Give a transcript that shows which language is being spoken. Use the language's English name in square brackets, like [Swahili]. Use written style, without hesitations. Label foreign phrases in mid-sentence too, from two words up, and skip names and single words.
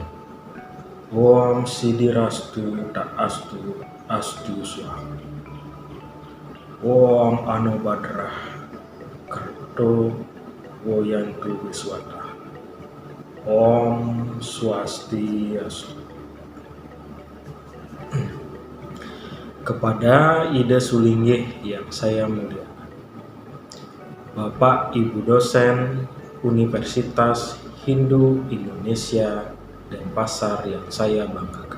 [Sanskrit] Om Sidirastu Tak Astu Astu Swaha. Om Anubadrah Kerto Woyantu Wiswata. Om Swastiastu. [Indonesian] Kepada Ida Sulinggih yang saya muliakan, Bapak Ibu dosen Universitas Hindu Indonesia dan Pasar yang saya banggakan.